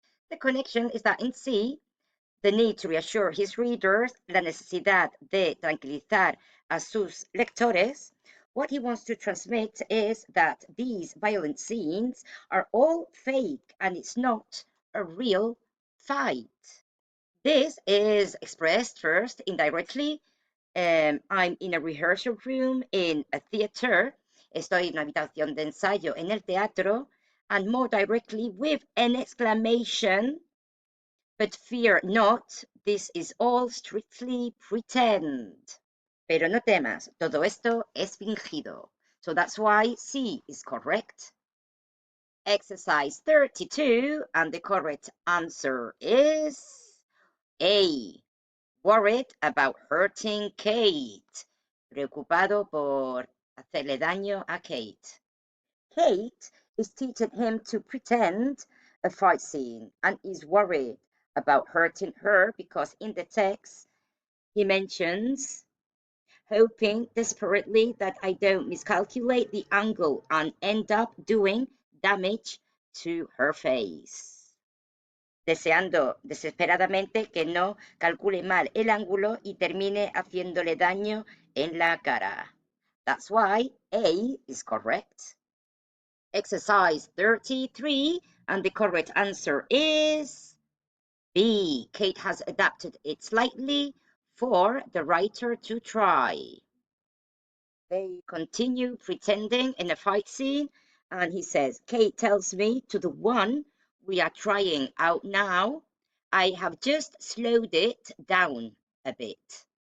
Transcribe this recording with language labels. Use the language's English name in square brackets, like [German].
[English] The connection is that in C, the need to reassure his readers, [Spanish] la necesidad de tranquilizar a sus lectores, [English] what he wants to transmit is that these violent scenes are all fake and it's not a real fight. This is expressed first indirectly. I'm in a rehearsal room in a theater. [Spanish] Estoy en una habitación de ensayo en el teatro. [English] And more directly with an exclamation. But fear not, this is all strictly pretend. [Spanish] Pero no temas, todo esto es fingido. [English] So that's why C is correct. Exercise 32, and the correct answer is A. Worried about hurting Kate. [Spanish] Preocupado por hacerle daño a Kate. [English] Kate is teaching him to pretend a fight scene and is worried about hurting her because in the text he mentions hoping desperately that I don't miscalculate the angle and end up doing damage to her face. [Spanish] Deseando desesperadamente que no calcule mal el ángulo y termine haciéndole daño en la cara. [English] That's why A is correct. Exercise 33, and the correct answer is B. Kate has adapted it slightly for the writer to try. They continue pretending in a fight scene, and he says, Kate tells me to the one we are trying out now, I have just slowed it down a bit.